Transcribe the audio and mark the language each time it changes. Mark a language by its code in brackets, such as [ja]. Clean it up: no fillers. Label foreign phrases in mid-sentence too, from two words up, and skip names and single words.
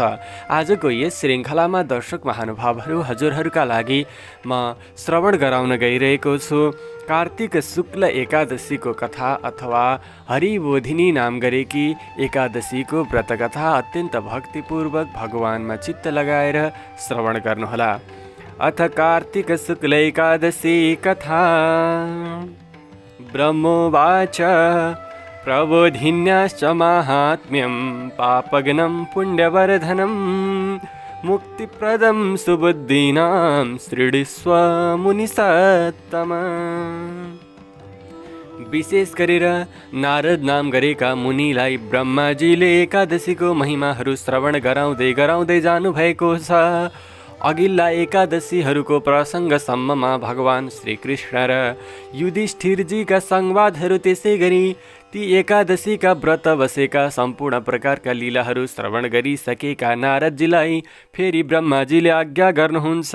[ne] आजको यस श्रृङ्खलामा दर्शक महानुभावहरू, हजुरहरूका लागि म श्रवण गराउन गइरहेको छु कार्तिक शुक्ल एकादशीको कथा अथवा हरिबोधिनी नाम गरेकी एकादशीको व्रतकथा। अत्यन्त भक्तिपूर्वक भगवानमा चित्त लगाएर श्रवण गर्नुहोला। [sa] अथ कार्तिक शुक्ल एकादशी कथा। ब्रह्मोवाच प्रबोधिन्याश्च माहात्म्यं पापघ्नं पुण्यवर्धनं मुक्तिप्रदं सुबुद्धीनां शृणुष्व मुनिसत्तमा। [ne] विशेष गरेर नारद नाम गरेका मुनिलाई ब्रह्माजीले एकादशीको महिमाहरू श्रवण गराउँदै जानुभएको छ। अघिल्ला एकादशीहरूको प्रसङ्गसम्ममा भगवान श्रीकृष्ण र युधिष्ठिरजीका संवादहरू, त्यसै गरी ती एकादशीका व्रत बसेका सम्पूर्ण प्रकारका लीलाहरू श्रवण गरिसकेका नारदजीलाई फेरि ब्रह्माजीले आज्ञा गर्नुहुन्छ।